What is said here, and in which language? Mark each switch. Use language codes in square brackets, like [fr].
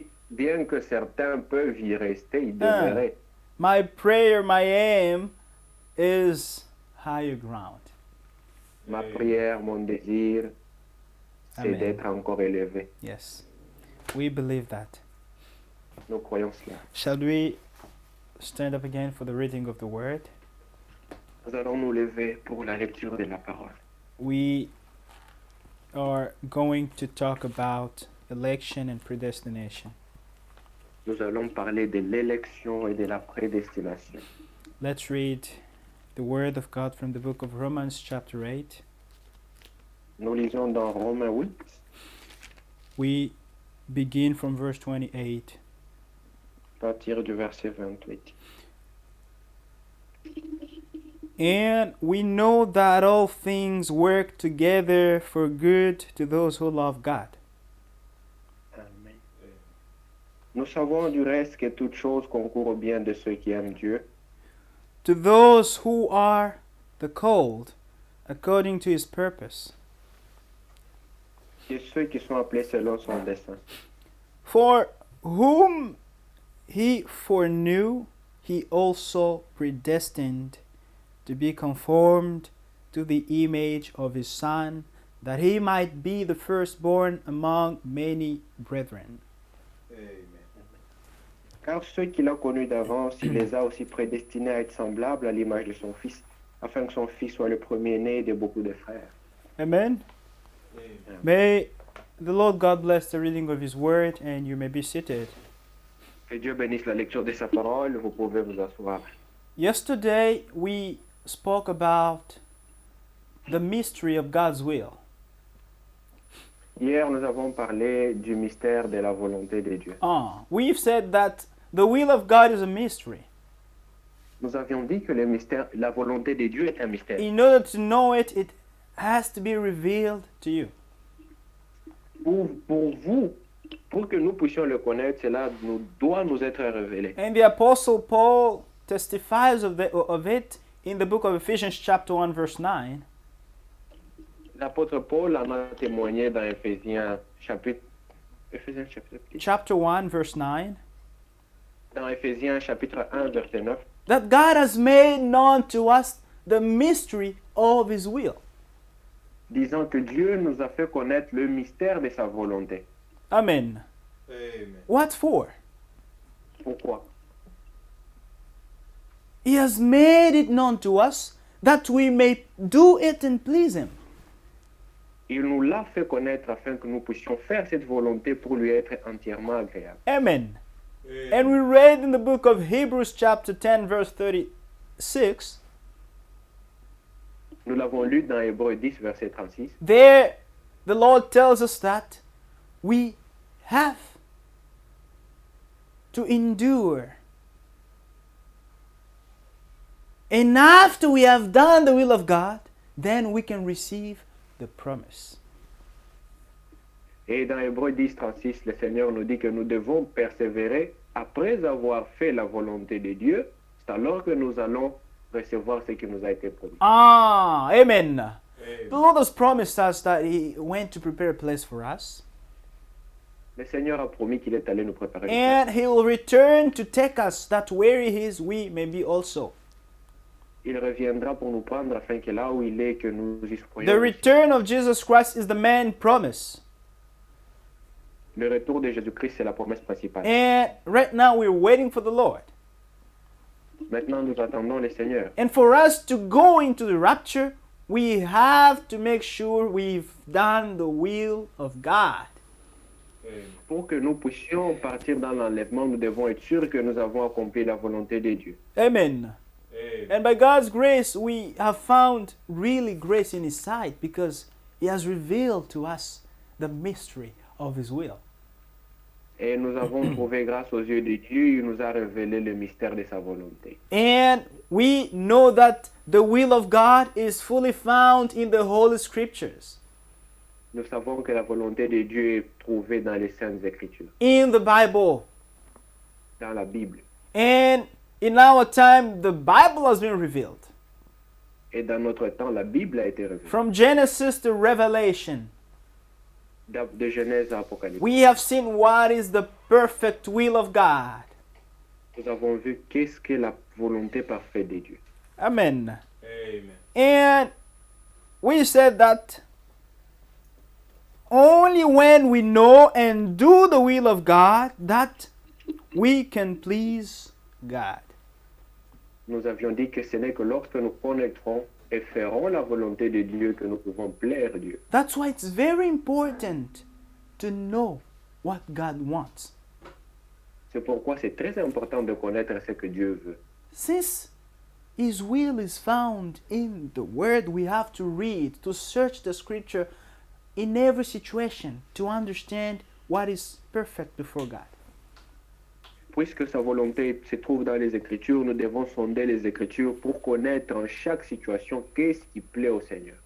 [fr] Bien que certains peuvent y rester, y demeurer. [en] My prayer, my aim is higher ground. [fr] Ma prière, mon désir, c'est Amen. d'être encore élevé. [en] Yes, we believe that. [fr] Nous croyons cela. [en] Shall we stand up again for the reading of the word? [fr] Nous allons nous lever pour la lecture de la parole. [en] We are going to talk about election and predestination. [fr] Nous allons parler de l'élection et de la prédestination. [en] Let's read the word of God from the book of Romans chapter 8. [fr] Nous lisons dans Romains 8, [en] We begin from verse 28. [fr] à partir du verset 28. [en] And we know that all things work together for good to those who love God. Amen. [fr] Nous savons du reste que toute chose concourt au bien de ceux qui aiment Dieu, [en] To those who are the called according to his purpose. [fr] et ceux qui sont appelés selon son dessein. [en] For whom he foreknew, he also predestined to be conformed to the image of his Son, that he might be the firstborn among many brethren. [fr] Car ceux qu'il a connus d'avance, il les a aussi prédestinés à être semblables à l'image de son Fils, afin que son Fils soit le premier-né de beaucoup de frères. Amen. [en] May the Lord God bless the reading of his word, and you may be seated. [fr] Que Dieu bénisse la lecture de sa parole, vous pouvez vous asseoir. [en] Yesterday we spoke about the mystery of God's will. [fr] Hier, nous avons parlé du mystère de la volonté de Dieu. [en] We've said that the will of God is a mystery. [fr] Nous avions dit que le mystère, la volonté de Dieu est un mystère. [en] In order to know it, it has to be revealed to you. [fr] Pour vous, pour que nous puissions le connaître, cela doit nous être révélé. [en] And the Apostle Paul testifies of it in the book of Ephesians chapter 1 verse 9. [fr] L'apôtre Paul en a témoigné dans Éphésiens chapitre [en] 1 verse 9. [fr] Dans Éphésiens chapitre 1 verset 9. [en] That God has made known to us the mystery of his will. [fr] Disant que Dieu nous a fait connaître le mystère de sa volonté. Amen. Amen. [en] What for? [fr] Pourquoi? [en] He has made it known to us that we may do it and please him. [fr] Il nous l'a fait connaître afin que nous puissions faire cette volonté pour lui être entièrement agréable. Amen. [en] And we read in the book of Hebrews chapter 10 verse 36. [fr] Nous l'avons lu dans Hébreux 10 verset 36. [en] There the Lord tells us that we have to endure. And after we have done the will of God, then we can receive the promise. [fr] Et dans Hébreux 10, 36, le Seigneur nous dit que nous devons persévérer après avoir fait la volonté de Dieu. C'est alors que nous allons recevoir ce qui nous a été promis. Amen. [en] The Lord has promised us that he went to prepare a place for us. [fr] Le Seigneur a promis qu'il est allé nous préparer. [en] And he will return to take us, that where he is, we may be also. [fr] Il reviendra pour nous prendre afin que là où il est, que nous y soyons. [en] The return of Jesus Christ is the main promise. [fr] Le retour de Jésus-Christ, c'est la promesse principale. [en] And right now we're waiting for the Lord. [fr] Maintenant, nous attendons le Seigneur. [en] And for us to go into the rapture, we have to make sure we've done the will of God. [fr] Pour que nous puissions partir dans l'enlèvement, nous devons être sûrs que nous avons accompli la volonté de Dieu. Amen. [en] And by God's grace, we have found really grace in His sight because He has revealed to us the mystery of His will. [fr] Et nous avons trouvé grâce aux yeux de Dieu, il nous a révélé le mystère de sa volonté. [en] And we know that the will of God is fully found in the Holy Scriptures. [fr] Nous savons que la volonté de Dieu est trouvée dans les Saintes Écritures. [en] In the Bible. [fr] dans la Bible. [en] And in our time, the Bible has been revealed. [fr] Et dans notre temps, la Bible a été révélée. [en] From Genesis to Revelation, [fr] De Genèse à Apocalypse. [en] we have seen what is the perfect will of God. [fr] Nous avons vu qu'est-ce qu'est la volonté parfaite de Dieu. Amen. Amen. [en] And we said that only when we know and do the will of God that we can please God. [fr] Nous avions dit que ce n'est que lorsque nous connaîtrons et ferons la volonté de Dieu que nous pouvons plaire Dieu. [en] That's why it's very important to know what God wants. [fr] C'est pourquoi c'est très important de connaître ce que Dieu veut. [en] Since His will is found in the Word, we have to read, to search the Scripture in every situation to understand what is perfect before God. [fr] Puisque sa volonté se trouve dans les Écritures, nous devons sonder les Écritures pour connaître en chaque situation qu'est-ce qui plaît au Seigneur.